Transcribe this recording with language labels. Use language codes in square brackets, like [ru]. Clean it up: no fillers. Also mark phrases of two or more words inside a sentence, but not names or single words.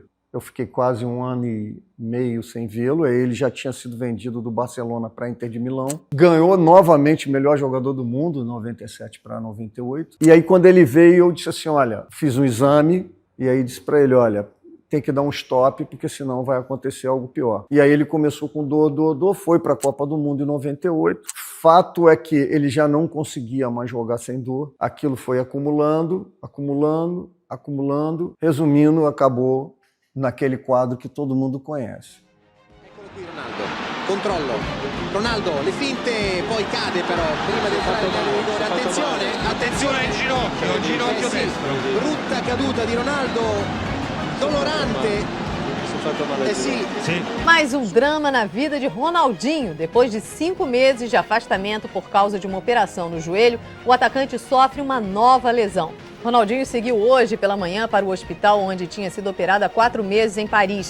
[pt] Eu fiquei quase 1 ano e meio sem vê-lo, ele já tinha sido vendido do Barcelona para a Inter de Milão, ganhou novamente o melhor jogador do mundo, 97 para 98, e aí quando ele veio eu disse assim, olha, fiz um exame, e aí disse para ele, olha, tem que dar um stop, porque senão vai acontecer algo pior. E aí ele começou com dor, foi para a Copa do Mundo em 98, fato é que ele já não conseguia mais jogar sem dor, aquilo foi acumulando, resumindo, acabou naquele quadro que todo mundo conhece. [it] Controllo, Ronaldo, le finte, poi cade però, prima di fare il rigore, attenzione al ginocchio destro. Brutta caduta di Ronaldo, dolorante. [pt] Mais um drama na vida de Ronaldinho. Depois de 5 meses de afastamento por causa de uma operação no joelho, o atacante sofre uma nova lesão. Ronaldinho seguiu hoje pela manhã para o hospital onde tinha sido operado há 4 meses em Paris.